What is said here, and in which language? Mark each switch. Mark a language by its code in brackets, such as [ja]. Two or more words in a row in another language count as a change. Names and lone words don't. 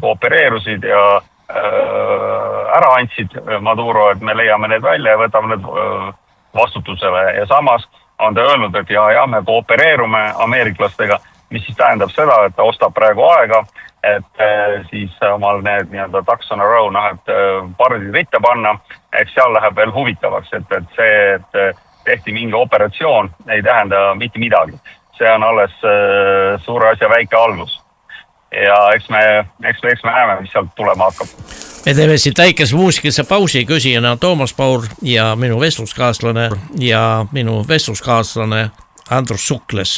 [et] koopereerusid ja ära andsid Maduro, et me leiame need välja ja võtame need vastutusele ja samas on ta öelnud, et ja me koopereerume ameeriklastega, mis siis tähendab seda, et ta ostab praegu aega, et siis omal need nii-öelda [en] ducks on a row, [et] et pardid ritta panna, eks seal läheb veel huvitavaks, et see, et tehti mingi operatsioon, ei tähenda mitte midagi. See on alles suure asja väike algus. Ja eks me näeme, mis sealt tulema hakkab. Me teeme siit väikese muusikese pausi, küsijana Toomas Paur ja minu vestluskaaslane Andrus Sukles.